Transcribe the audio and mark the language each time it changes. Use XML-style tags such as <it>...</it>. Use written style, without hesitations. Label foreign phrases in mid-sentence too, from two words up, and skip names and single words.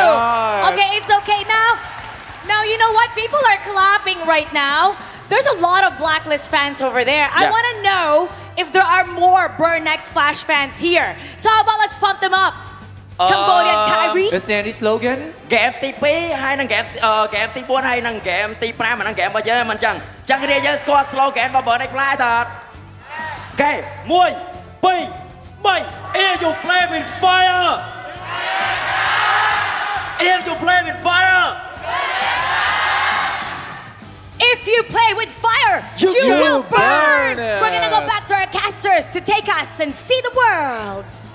<en>God. Okay, it's okay now. Now you know what? People are clapping right now. There's a lot of Blacklist fans over there. I want to know if there are more Burnex Flash fans here. So how about let's pump them up? Cambodian Kyrie. Is there any slogans?</en> <km>ហ្គេមទី2ហើយនឹងហ្គេមទី4ហើយនឹងហ្គេមទី5ហើយនឹងហ្គេមរបស់យើងមិនចឹងចឹងគ្នាយើងស្គាល់ slogan របស់ Burnex Flash តើអូខេ1 2 3</km> <en>If you play with fire If you play with fire If you play with fire, you will burn. burn. We're gonna go back to our casters to take us and see the world.</en>